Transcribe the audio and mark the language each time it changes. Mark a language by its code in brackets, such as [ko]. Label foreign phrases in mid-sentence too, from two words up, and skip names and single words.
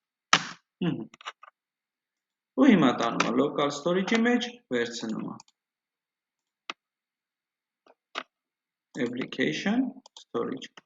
[hy] ու հիմա տանում է [en] local storage- [hy] ի մեջ վերցնում է, [en] application storage,